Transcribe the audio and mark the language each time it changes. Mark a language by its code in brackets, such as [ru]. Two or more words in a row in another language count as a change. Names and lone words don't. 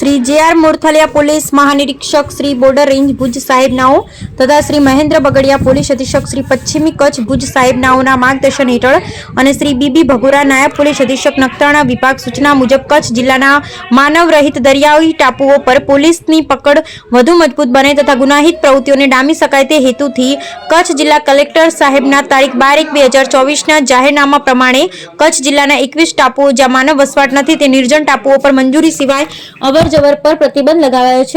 [gu] શ્રી જે.આર. મોરથલિયા પોલીસ મહાનિરીક્ષક શ્રી બોર્ડર રેન્જ ભુજ સાહેબનાઓ તથા શ્રી મહેન્દ્ર બગડિયા પોલીસ અધીક્ષક શ્રી પશ્ચિમી કચ્છ ભુજ સાહેબનાઓના માર્ગદર્શન હેઠળ અને શ્રી બીબી ભગુરા નાયબ પોલીસ અધિક્ષક નખત્રાણા વિભાગ સૂચના મુજબ કચ્છ જિલ્લાના માનવ રહિત દરિયાઈ ટાપુઓ પર પોલીસની પકડ વધુ મજબૂત બને તથા ગુનાહિત પ્રવૃત્તિઓને ડામી શકાય તે હેતુથી કચ્છ જિલ્લા કલેક્ટર સાહેબના તારીખ 12/1/2024ના જાહેરનામા પ્રમાણે કચ્છ જિલ્લાના 21 ટાપુઓ જ્યાં માનવ વસવાટ નથી તે નિર્જન ટાપુઓ પર મંજૂરી સિવાય અવરજવર પર પ્રતિબંધ લગાવાયો છે।